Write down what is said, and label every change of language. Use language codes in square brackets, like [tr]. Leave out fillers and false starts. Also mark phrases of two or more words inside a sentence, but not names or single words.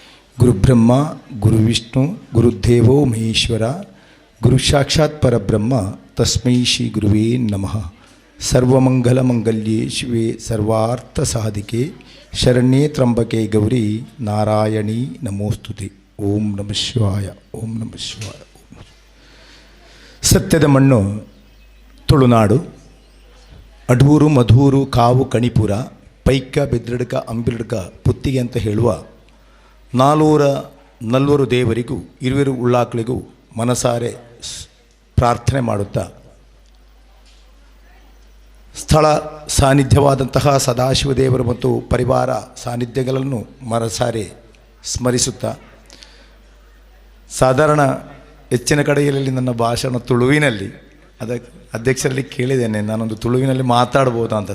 [sa] ಗುರುಬ್ರಹ್ಮ ಗುರುವಿಷ್ಣು ಗುರುದೇವೋ ಮಹೇಶ್ವರ ಗುರು ಸಾಕ್ಷಾತ್ ಪರಬ್ರಹ್ಮ ತಸ್ಮೈ ಶ್ರೀ ಗುರುವೇ ನಮಃ. ಸರ್ವಮಂಗಲಮಂಗಲ್ಯೇ ಶಿವೆ ಸರ್ವಾರ್ಥ ಸಾಧಿಕೆ ಶರಣ್ಯೇ ತ್ರಂಬಕೆ ಗೌರಿ ನಾರಾಯಣಿ ನಮೋಸ್ತುತೆ. ಓಂ ನಮಃ ಶಿವಾಯ. ಓಂ ನಮಃ ಶಿವಾಯ. [kn] ಸತ್ಯದ ಮಣ್ಣು ತುಳುನಾಡು. ಅಡೂರು ಮಧೂರು ಕಾವು ಕಣಿಪುರ ಪೈಕ ಬೆದ್ರಡ್ಕ ಅಂಬಿರಡ್ಕ ಪುತ್ತಿಗೆ ಅಂತ ಹೇಳುವ 440 ದೇವರಿಗೂ 20 ಉಳ್ಳಾಕ್ಳಿಗೂ ಮನಸಾರೆ ಪ್ರಾರ್ಥನೆ ಮಾಡುತ್ತಾ ಸ್ಥಳ ಸಾನ್ನಿಧ್ಯವಾದಂತಹ ಸದಾಶಿವ ದೇವರು ಮತ್ತು ಪರಿವಾರ ಸಾನ್ನಿಧ್ಯಗಳನ್ನು ಮನಸಾರೆ ಸ್ಮರಿಸುತ್ತಾ, ಸಾಧಾರಣ ಹೆಚ್ಚಿನ ಕಡೆಯಲ್ಲಿ ನನ್ನ ಭಾಷಣ ತುಳುವಿನಲ್ಲಿ, ಅದಕ್ಕೆ ಅಧ್ಯಕ್ಷರಲ್ಲಿ ಕೇಳಿದ್ದೇನೆ ನಾನೊಂದು ತುಳುವಿನಲ್ಲಿ ಮಾತಾಡ್ಬೋದಾ ಅಂತ.